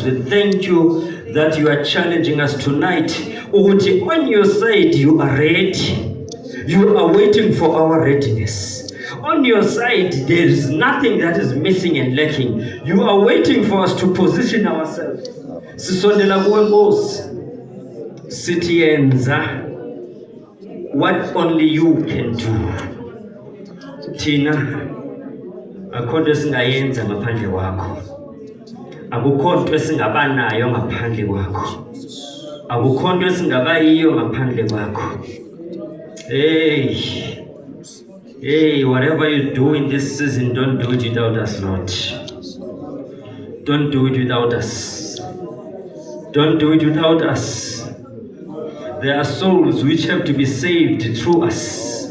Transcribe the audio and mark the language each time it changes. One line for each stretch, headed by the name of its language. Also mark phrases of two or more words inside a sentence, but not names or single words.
English: We thank you that you are challenging us tonight. On your side, you are ready. You are waiting for our readiness. On your side, there is nothing that is missing and lacking. You are waiting for us to position ourselves.
Xhosa: Sisondela kuwe Nkosi.
English: Sitiyenza what only you can do.
Xhosa: Thina akho nto esingayenza ngaphandle kwakho. Akukho nto esingabanayo ngaphandle kwakho. Akukho nto esingabayiyo ngaphandle kwakho.
English: Hey, whatever you do in this season, don't do it without us, Lord. Don't do it without us. Don't do it without us. There are souls which have to be saved through us.